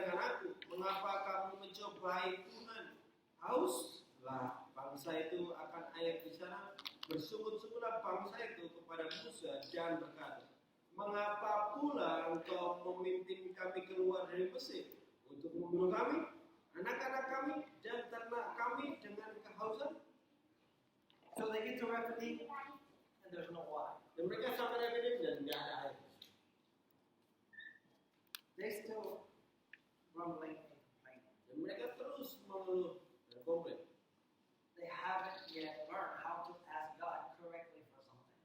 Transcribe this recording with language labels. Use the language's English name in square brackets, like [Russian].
[Indonesian] dengan aku, mengapa kamu mencobai Tuhan? Hauslah bangsa itu akan air di sana. Bersungut-sungutlah bangsa itu kepada Musa dan berkata, mengapa pula engkau memimpin kami keluar dari Mesir untuk membunuh kami, anak-anak kami, dan ternak kami dengan kehausan? [English] So they get to Rephidim, and there's no water. [Indonesian] Dan mereka sampai Rephidim dan tidak ada air. [English] They still grumbling and complaining. [Indonesian] Dan mereka terus mengeluh dan komplain. [English] They haven't yet learned how to ask God correctly for something.